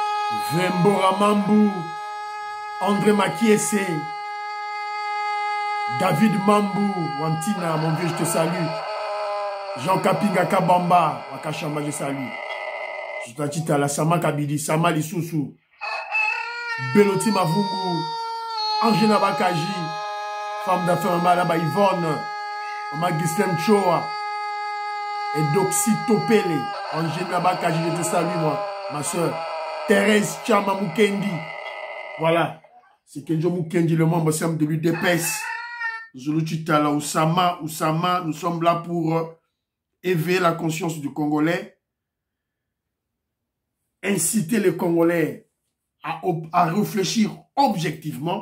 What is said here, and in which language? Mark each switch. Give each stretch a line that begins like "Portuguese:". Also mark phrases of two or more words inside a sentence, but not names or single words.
French: Vembora Mambou, André Makiese, David Mambou, Wantina, mon vieux, je te salue. Jean Kapinga Kabamba, Wakashamba, je salue. Je t'attite à la Sama Kabidi, Sama Lissousou, Beloti Mavungu, Angela Bakaji, femme d'affaires Malaba Yvonne, Magistem Choa, et Doxy Topele, Angela Bakaji, je te salue, moi, ma soeur. Thérèse Chama Mukendi. Voilà. C'est Kenjo Mukendi, le membre simple de l'UDPS. Zuluchitala Oussama, nous sommes là pour éveiller la conscience du Congolais, inciter les Congolais à réfléchir objectivement.